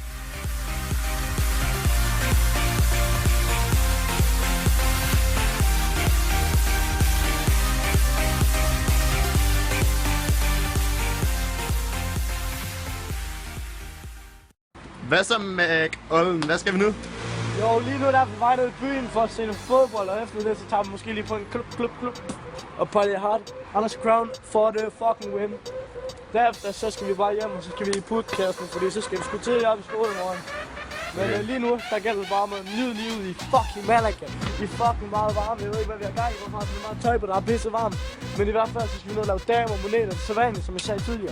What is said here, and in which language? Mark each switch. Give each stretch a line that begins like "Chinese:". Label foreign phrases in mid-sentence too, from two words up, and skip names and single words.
Danish: Hvad så, Olden? Hvad skal vi nu? Jo, lige nu der er vi vej ned i byen for at se noget fodbold, og efter det så tager vi måske lige på en klub og
English: party hard. Anders Crown for the fucking win.
Danish: Derefter så skal vi bare hjem, og så skal vi i putkassen, fordi så skal vi sgu til op i skolen i morgen. Men lige nu, der gælder det bare med at nyde livet i fucking Malaga. Vi er fucking meget varme, jeg ved ikke hvad vi har gang i, hvorfor har vi meget tøj på, der er pisse varmt. Men i hvert fald så skal vi ned og lave damer og moneter, så vanligt, som jeg sagde tidligere.